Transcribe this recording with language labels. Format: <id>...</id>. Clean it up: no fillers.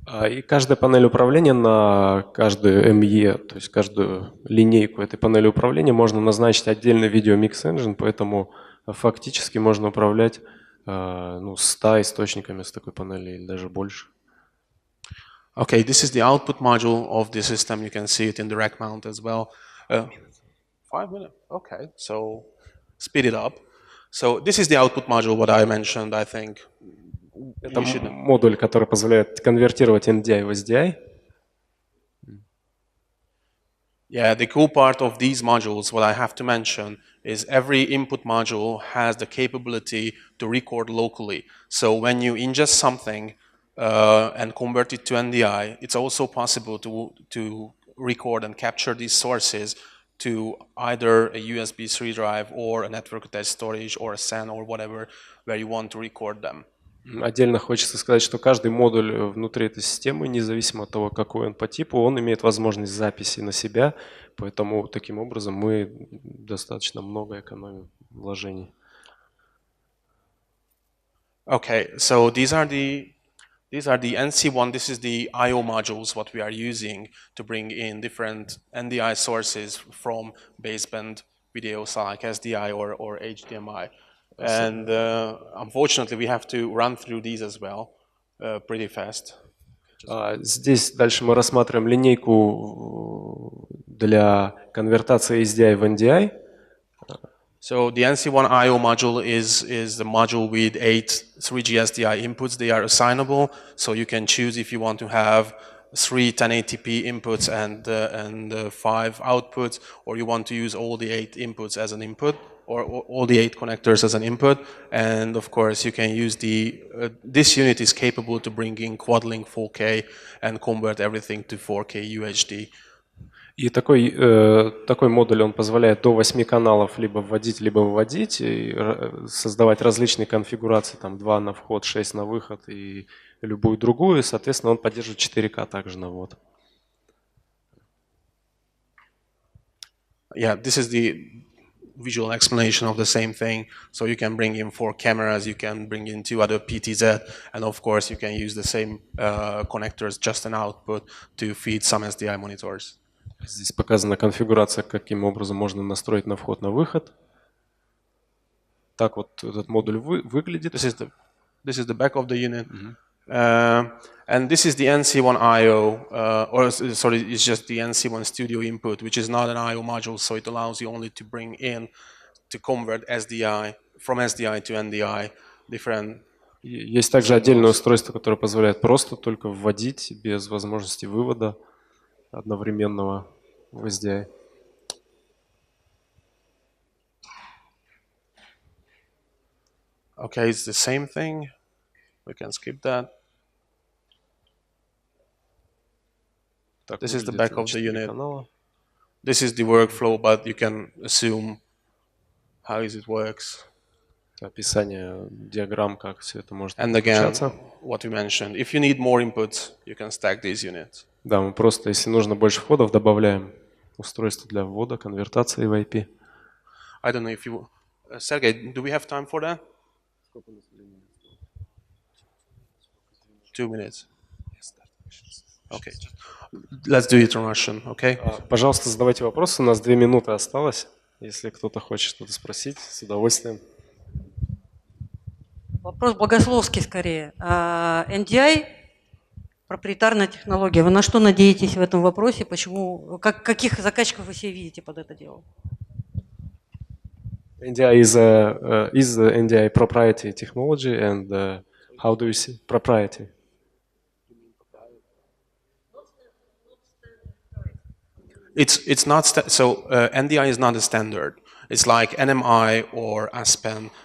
<ru>И каждая панель управления на каждую МЕ, то есть каждую линейку этой панели управления можно назначить отдельный видео микс engine, поэтому фактически можно управлять 100 источниками с такой панели или даже больше.</ru> <en>Okay, this is the output module of the system. You can see it in the rack mount as well. 5 minutes. Okay, so speed it up. So this is the output module, what I mentioned, I think.</en> <ru>Это модуль, который позволяет конвертировать NDI в SDI.</ru> <en>Yeah, the cool part of these modules, what I have to mention, is every input module has the capability to record locally. So when you ingest something and convert it to NDI, it's also possible to record and capture these sources to either a USB 3 drive or a network attached storage or a SAN or whatever, where you want to record them.</en> <ru>Отдельно хочется сказать, что каждый модуль внутри этой системы, независимо от того, какой он по типу, он имеет возможность записи на себя, поэтому таким образом мы достаточно много экономим вложений.</ru> <en>Okay, so these are the These are the NC1, this is the I.O. modules, what we are using to bring in different NDI sources from baseband videos like SDI or HDMI. And unfortunately, we have to run through these as well pretty fast.</en> <ru>Здесь дальше мы рассматриваем линейку для конвертации SDI в NDI.</ru> <en>So the NC1 I.O. module is the module with 8 3G SDI inputs. They are assignable, so you can choose if you want to have 3 1080p inputs and 5 outputs, or you want to use all the 8 inputs as an input, or all the 8 connectors as an input. And of course, you can use this unit is capable to bring in quad-link 4K and convert everything to 4K UHD.</en> <ru>И такой модуль, он позволяет до 8 каналов либо вводить, либо выводить, и создавать различные конфигурации, там 2 на вход, 6 на выход и любую другую, и, соответственно, он поддерживает 4К также на ввод.</ru> <en>Yeah, this is the visual explanation of the same thing. So you can bring in 4 cameras, you can bring in 2 other PTZ, and of course you can use the same connectors, just an output, to feed some SDI monitors.</en> <ru>Здесь показана конфигурация, каким образом можно настроить на вход, на выход. Так вот этот модуль выглядит.</ru> <en>This is the back of the unit. And this is the NC1 I.O. It's just the NC1 Studio input, which is not an I.O. module, so it allows you only to bring in, to convert SDI, from SDI to NDI, different.</en> <ru>Есть также отдельное устройство, которое позволяет просто только вводить, без возможности вывода одновременного в SDI.</ru> <en>Okay, it's the same thing. We can skip that. This is the back of the unit. This is the workflow, but you can assume how it works.</en> <ru>Описание диаграмм, как все это может</ru> <en>And again,</en> <ru>включаться.</ru> <en>what we mentioned, if you need more inputs, you can stack these units.</en> <ru>Да, мы просто, если нужно больше входов, добавляем устройство для ввода, конвертации в IP.</ru> <en>I don't know if you, Sergey, do we have time for that? 2 minutes. Okay. Let's do it in Russian, okay?</en> <ru>Пожалуйста, задавайте вопросы. У нас 2 минуты осталось. Если кто-то хочет что-то спросить, с удовольствием. Вопрос богословский скорее. NDI – проприетарная технология. Вы на что надеетесь в этом вопросе? Почему? Каких заказчиков вы себе видите под это дело?</ru> <en>NDI is the NDI proprietary technology, and how do you see proprietary? It's not so NDI is not a standard. It's like NMI or Aspen.</en>